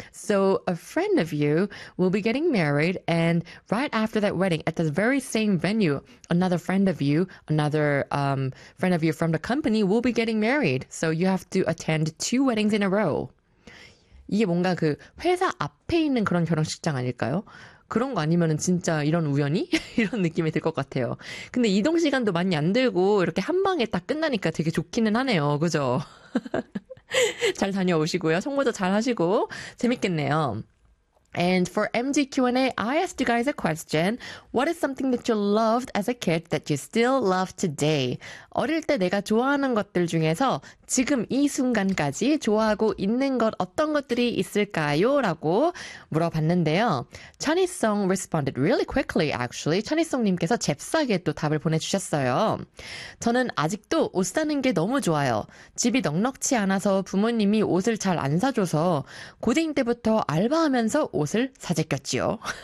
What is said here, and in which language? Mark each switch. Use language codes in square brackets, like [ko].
[en] So a friend of you will be getting married and right after that wedding at the very same venue, another friend of you from the company will be getting married. So you have to attend two weddings in a row. [ko] 이게 뭔가 그 회사 앞에 있는 그런 결혼식장 아닐까요? 그런 거 아니면은 진짜 이런 우연이? 이런 느낌이 들 것 같아요. 근데 이동 시간도 많이 안 들고 이렇게 한 방에 딱 끝나니까 되게 좋기는 하네요. 그죠? 잘 다녀오시고요. 청모도 잘 하시고 재밌겠네요. [en] And for MG Q&A, I asked you guys a question. What is something that you loved as a kid that you still love today? [ko] 어릴 때 내가 좋아하는 것들 중에서 지금 이 순간까지 좋아하고 있는 것 어떤 것들이 있을까요? 라고 물어봤는데요. [en] Chani Song responded really quickly, actually. [ko] Chani Song님께서 잽싸게 또 답을 보내주셨어요. 저는 아직도 옷 사는 게 너무 좋아요. 집이 넉넉치 않아서 부모님이 옷을 잘 안 사줘서 고딩 때부터 알바하면서 옷을 사재꼈지요.